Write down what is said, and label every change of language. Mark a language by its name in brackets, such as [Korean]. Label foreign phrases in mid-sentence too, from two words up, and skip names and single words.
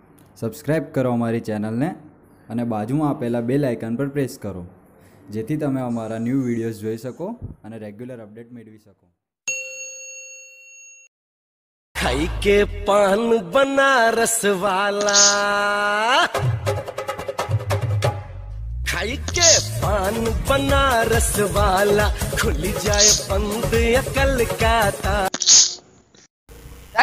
[Gujarati] સબસ્ક્રાઈબ કરો અમારી ચેનલને અને બાજુમાં આપેલા [English] bell icon [Gujarati] પર પ્રેસ કરો, જેથી તમે અમારા [English] new videos [Gujarati] જોઈ શકો અને [English] regular update [Gujarati] મેળવી શકો। [Hindi] खाई के पान बनारस वाला, खाई के पान बनारस वाला, खुल जाए बंद अकल का ताला।